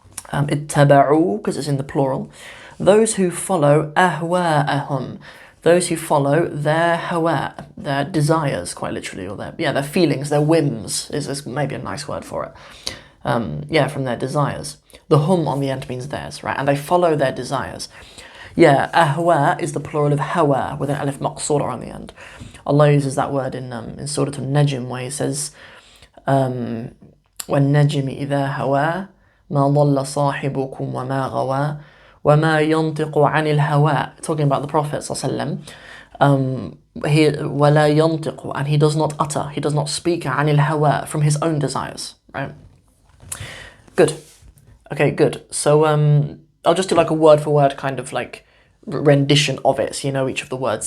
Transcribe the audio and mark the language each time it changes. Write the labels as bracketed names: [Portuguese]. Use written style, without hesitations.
[English] Ittaba'u, because it's in the plural. Those who follow ahwa'ahum, those who follow their hawa, their desires, quite literally, or their feelings, their whims is maybe a nice word for it. From their desires. The hum on the end means theirs, right? And they follow their desires. Ahwa is the plural of hawa with an alif maqsura on the end. Allah uses that word in Surat An-Najm, where he says, [Arabic] وَالنَّجْمِ إِذَا هَوَى مَا ضَلَّ صَاحِبُكُمْ وَمَا غَوَى وَمَا يَنْطِقُ عَنِ الْهَوَى. [English] Talking about the Prophet ﷺ, [Arabic] وَلَا يَنْطِقُ, [English] and he does not utter, he does not speak [Arabic] عَنِ الْهَوَى, [English] from his own desires, right? Good. Okay, good. So I'll just do like a word for word kind of like rendition of it, so you know each of the words.